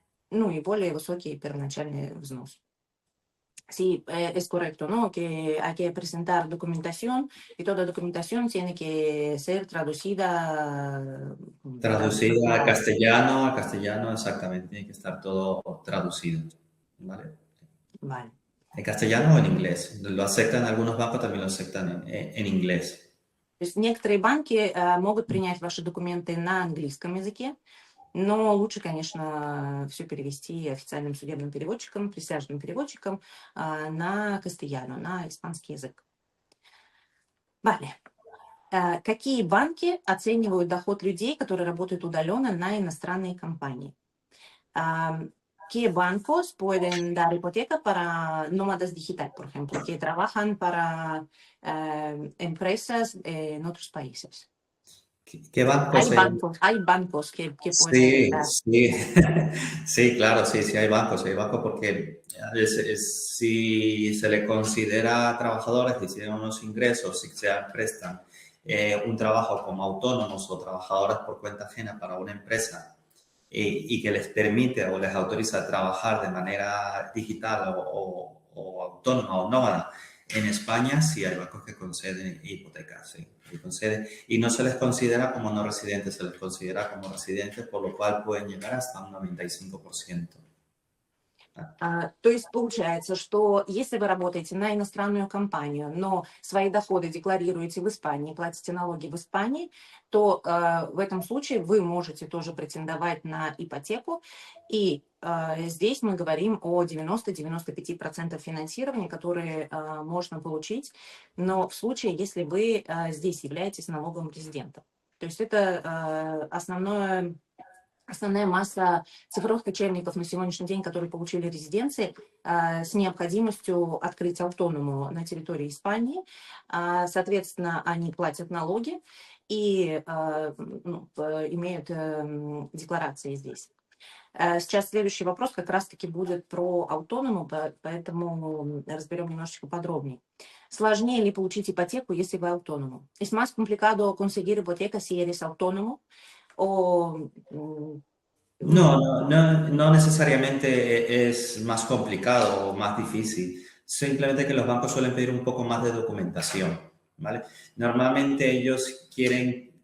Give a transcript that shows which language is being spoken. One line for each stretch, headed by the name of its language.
Russian: Ну и более высокий первоначальный взнос.
Spanish: Sí, es correcto, ¿no? Que hay que presentar documentación y toda documentación tiene que ser traducida. Traducida a castellano, exactamente, tiene que estar todo traducido, ¿vale? Vale. ¿En castellano o en inglés? Lo aceptan, algunos bancos también lo aceptan en inglés.
Russian: То есть некоторые банки могут принять ваши документы на английском языке, но лучше, конечно, все перевести официальным судебным переводчиком, присяжным переводчиком на кастильяно, на испанский язык.
Spanish: Vale.
Russian: Какие банки оценивают доход людей, которые работают удаленно на иностранные компании?
Spanish: ¿Qué bancos pueden dar hipoteca para nómadas digital, por ejemplo, que trabajan para empresas en otros países? ¿Qué bancos? Hay bancos que pueden Sí, dar. sí, sí, claro, sí, sí hay bancos porque si se le considera trabajadores que tienen unos ingresos y se prestan un trabajo como autónomos o trabajadores por cuenta ajena para una empresa y que les permite o les autoriza a trabajar de manera digital o autónoma o nómada, en España sí hay bancos que conceden hipotecas, sí. Y no se les considera como no residentes, se les considera como residentes, por lo cual pueden llegar hasta un 95%.
Russian: То есть получается, что если вы работаете на иностранную компанию, но свои доходы декларируете в Испании, платите налоги в Испании, то в этом случае вы можете тоже претендовать на ипотеку. И здесь мы говорим о 90-95% финансирования, которые можно получить, но в случае, если вы здесь являетесь налоговым резидентом. То есть это основная масса цифровых кочевников на сегодняшний день, которые получили резиденции с необходимостью открыть автоному на территории Испании. Соответственно, они платят налоги и имеют декларации здесь. Сейчас следующий вопрос как раз-таки будет про автоному, поэтому разберем немножечко подробнее. Sложнее ли получить ипотеку, если вы autónomo?
Spanish: ¿Es más complicado conseguir hipoteca si eres autónomo? O, No necesariamente es más complicado o más difícil, simplemente que los bancos suelen pedir un poco más de documentación, ¿vale? Normalmente ellos quieren